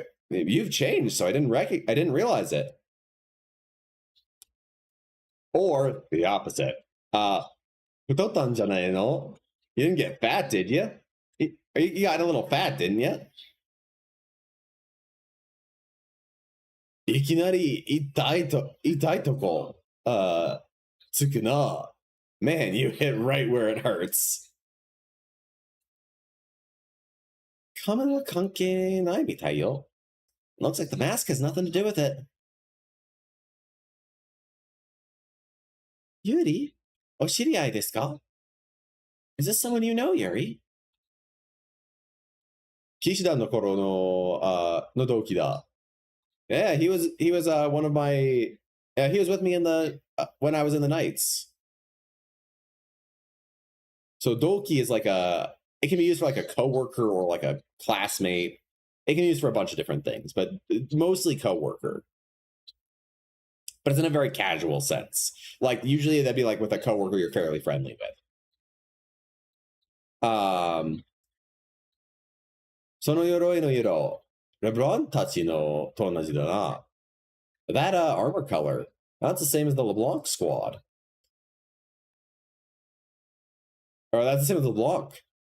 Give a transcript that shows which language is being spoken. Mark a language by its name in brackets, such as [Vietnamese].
[English] You've changed, so I didn't realize it. Or the opposite. [Japanese] 太ったんじゃないの? [English] You didn't get fat, did you? You got a little fat, didn't you? [Japanese] いきなり痛いとこ、つくな。 [English] Man, you hit right where it hurts. [Japanese] 仮面は関係ないみたいよ. [English] Looks like the mask has nothing to do with it. [Japanese] Yuri? お知り合いですか? [English] Is this someone you know, Yuri? [Japanese] 騎士団の頃の同期だ. [English] Yeah, he was one of my. Yeah, he was with me in the when I was in the Knights. So Doki is like it can be used for like a coworker or like a classmate. It can be used for a bunch of different things, but mostly coworker. But it's in a very casual sense. Like usually that'd be like with a coworker you're fairly friendly with. [Japanese] その鎧の色、LeBron たちのと同じだな. [English] That armor color, that's the same as the LeBlanc squad. Or that's the same as LeBlanc.